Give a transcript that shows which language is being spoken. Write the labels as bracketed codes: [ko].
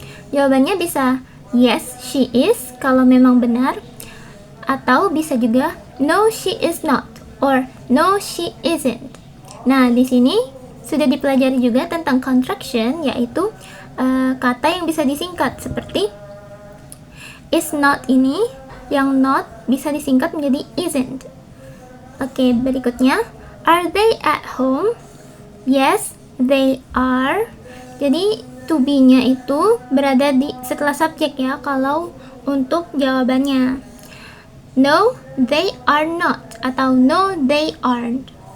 [id] Jawabannya bisa [en] yes, she is [id] kalau memang benar, atau bisa juga [en] no, she is not, or no, she isn't. [id] Nah, di sini sudah dipelajari juga tentang contraction, yaitu kata yang bisa disingkat seperti is not ini, yang not bisa disingkat menjadi isn't. Oke, berikutnya, [en] are they at home? Yes, they are. [id] Jadi to be-nya itu berada di setelah subjek ya, kalau untuk jawabannya. [en] No, they are not, atau no, they aren't.